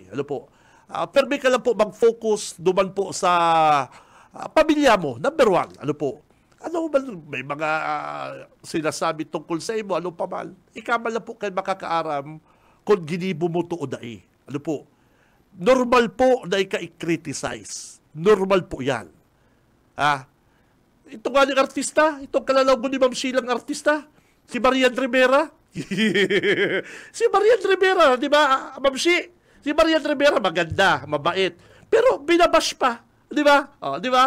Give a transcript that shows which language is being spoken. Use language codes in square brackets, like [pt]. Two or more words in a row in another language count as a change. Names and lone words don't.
[bik] Pero may ka lang po mag-focus duman po sa pamilya mo. [en] Number one, [bik] may mga sinasabi tungkol sa imo, pa man. Ikaman lang po kayo makakaaram kung ginibo mo to o dai. Normal po na i-criticize. Normal po yan. Ito nga yung artista, itong kalalaw ni Ma'am Sheila artista, si Marian Rivera. Si Marian Rivera, di ba, Ma'am Shi? Si Marian Rivera, maganda, mabait. Pero binabash pa, di ba? Di ba?